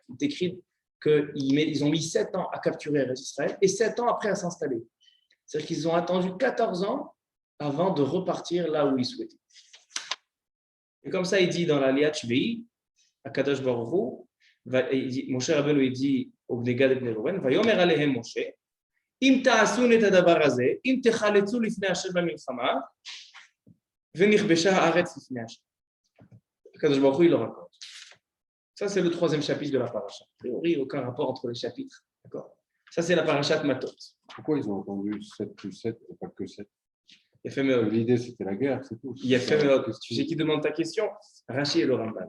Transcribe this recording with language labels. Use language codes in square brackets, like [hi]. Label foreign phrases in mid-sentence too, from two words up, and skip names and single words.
[fr] Il est écrit qu'ils ont mis 7 ans à capturer [he] ארץ ישראל [fr] et 7 ans après à s'installer. C'est-à-dire qu'ils ont attendu 14 ans avant de repartir là où ils souhaitaient. Et comme ça, il dit dans la [he] Liat Shvei, à הקדוש ברוך הוא, משה רבנו [fr] il dit au [he] בני גד et בני ראובן, ויאמר אליהם משה אם תעשון את הדבר הזה אם תחלצו לפני ה' במלחמה ונכבשה הארץ לפני ה b'milchama, v'nichbesha haaretz lifnei Hashem. קדוש ברוך הוא, [fr] il le raconte. Ça, c'est le 3e chapitre de la paracha. A priori, aucun rapport entre les chapitres. D'accord? Ça, c'est la paracha de Matot. Pourquoi ils ont entendu 7 plus 7 et pas que 7? L'idée, c'était la guerre, c'est tout. Tu sais qui demande ta question? Rashi et le Ramban.